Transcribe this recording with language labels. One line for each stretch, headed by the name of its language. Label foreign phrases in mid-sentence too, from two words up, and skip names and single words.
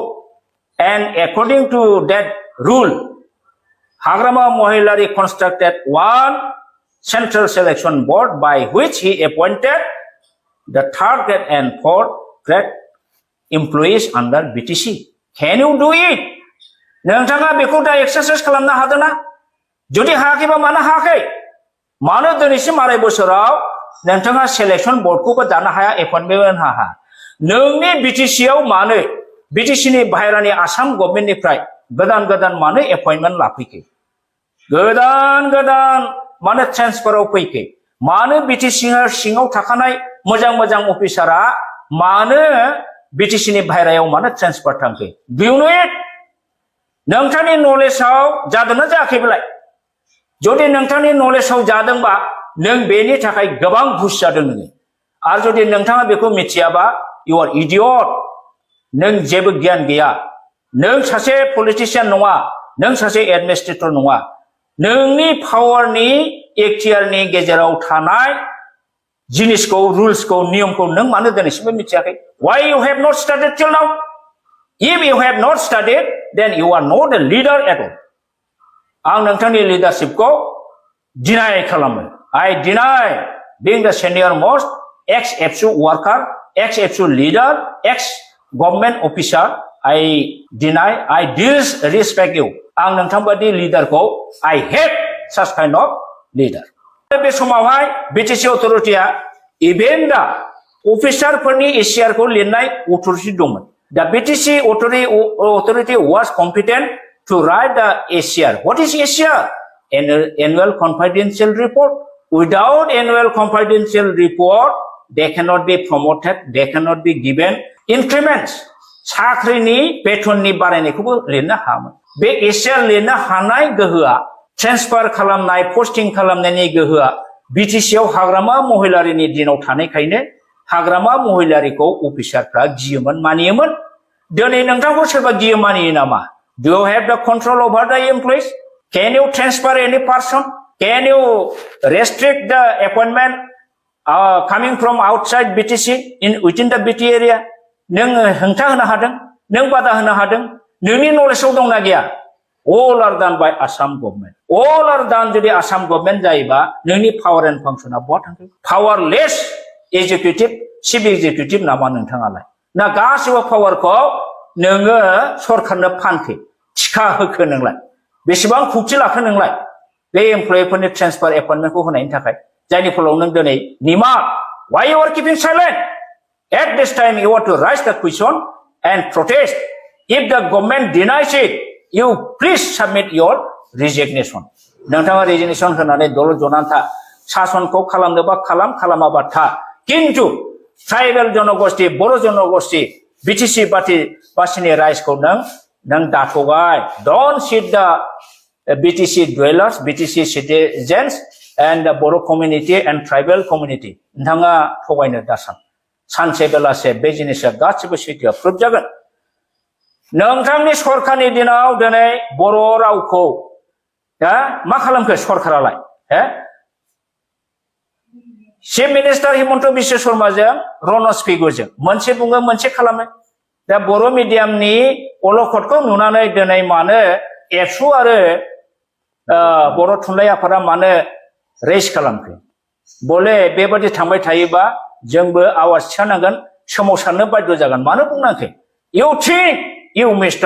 English: And according to that rule, Hagrama Mohilari constructed one central selection board by which he appointed the third grade and fourth grade employees under BTC. Can you do it?
Bodo: नोंथाङा बेखौ दा एक्सारसाइज खालामनो हादोंना जुदि हायाखैबा मानो हायाखै मानो दिनैसिम आराय बोसोराव नोंथाङा सेलेक्शन बोर्डखौबो दानो हाया एपइन्टमेन्ट हाया नोंनि बीटीसीआव मानो बीटीसीनि बाहेरानि आसाम गभर्नमेन्टनिफ्राय गोदान मानो एपइन्टमेन्ट लाफैखै गोदान मानो ट्रेन्सफाराव फैखै मानो बीटीसी सिङाव थाखानाय मोजां अफिसारा मानो बीटीसीनि बाहेरायाव मानो ट्रेन्सफार थांखै
English: do you know it
Bodo: नोंथांनि नलेजआव जादोंना जायाखैब्लाय जुदि नोंथांनि नलेजआव जादोंबा नों बेनि थाखाय गोबां घुस जादों नोङो आरो जुदि नोंथाङा बेखौ मिथियाबा
English: you are idiot
Bodo: नों जेबो गियान गैया नों सासे पलिटिशियान नङा नों सासे एडमिनिस्ट्रेटर नङा नोंनि पावारनि एक्टियारनि गेजेराव थानाय जिनिसखौ रुल्सखौ नियमखौ नों मानो दिनैसिमबो मिथियाखै
English: why you have not studied till now if you have not studied then you are not a leader at all
Bodo: आं नोंथांनि लिडारशिपखौ डिनाय खालामो
English: I deny being the senior most ex-FSU worker ex-FSU leader ex-government officer I deny I disrespect you
Bodo: आं नोंथांबादि लिडारखौ
English: I hate such kind of leader
Bodo: बे समावहाय बीटीसी अथरिटिया इभेन दा अफिसारफोरनि एसियारखौ लिरनाय अथरिटि दंमोन दा बीटीसी
English: authority was competent to write the ACR what is ACR annual confidential report without annual confidential report they cannot be promoted they cannot be given increments
Bodo: साख्रिनि बेथननि बारायनायखौबो लिरनो हायामोन बे एसियार लिरनो हानाय गोहोआ ट्रेन्सफार खालामनाय पोस्टिं खालामनायनि गोहोआ बीटीसीआव हाग्रामा महिलारिनि दिनाव थानायखायनो हाग्रामा महिलारिखौ अफिसारफ्रा गियोमोन मानियोमोन दिनै नोंथांखौ सोरबा गियो मानियो नामा
English: Do you have the control over the employees? Can you transfer any person? Can you restrict the appointment coming from outside BTC within the BT area?
Bodo: नों हेंथा होनो हादों नों बादा होनो हादों नोंनि नलेजआव दंना गैया
English: All are done by Assam government. All are done
Bodo: जुदि आसाम गभर्नमेन्ट जायोबा नोंनि पावर एन्ड फांसना बहा थांखो
English: powerless executive chief executive
Bodo: नामा नोंथाङालाय ना गासिबो पावारखौ नोङो सरकारनो फानखो थिखा होखो नोंलाय बेसेबां खुक्ति लाखो नोंलाय बे एमप्लयिफोरनि ट्रेन्सफार एपइन्टमेन्टखौ होनायनि थाखाय जायनि फलाव नों दिनै निमा
English: why you are keeping silent at this time you want to raise the question and protest if the government denies it you please submit your resignation
Bodo: नोंथाङा रेजिगनेसन होनानै दल जनानै था सासनखौ खालामनोबा खालामाबा था किन्तु ट्राइबेल जनगोष्ठी बर' जनगोष्ठी बीटीसी बासिनि राइजखौ नों दाथगाय
English: don't cheat the BTC dwellers BTC citizens and the Boro community and tribal community
Bodo: nthanga thogayno dasan sanse belase be jinisa gachibo sitya proof jagan nongthangni sorkarni dinaw dinai Boro rawkho ma khalamkho sorkaralai Chief Minister Himanta Biswa Sarma जों रनज पेगुजों मोनसे बुङो मोनसे खालामो दा बर' मिडियामनि अलखदखौ नुनानै दिनै मानो एबसु आरो बर' थुनलाइ आफादा मानो रेस खालामखो बले बेबादि थांबाय थायोबा जोंबो आवाज थिखांनांगोन सोमावसारनो बाध्य जागोन मानो बुंनांखै
English: You think you Mr.